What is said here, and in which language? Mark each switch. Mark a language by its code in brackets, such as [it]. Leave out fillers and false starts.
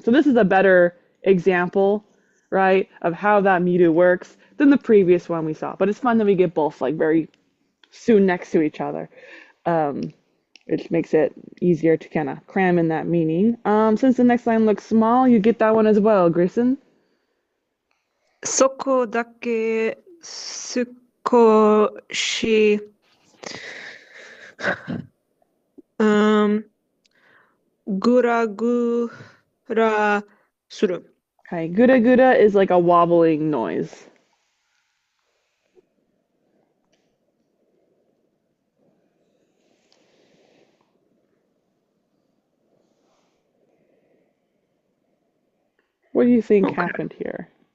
[en] So this is a better example, right, of how that miru works than the previous one we saw. But it's fun that we get both like very soon next to each other. Which makes it easier to kind of cram in that meaning. Since the next line looks small, you get that one as well, Grayson. [ja] そこだけ少しぐらぐらする。 [en] Okay, gura gura is like a wobbling noise. What do you think happened here?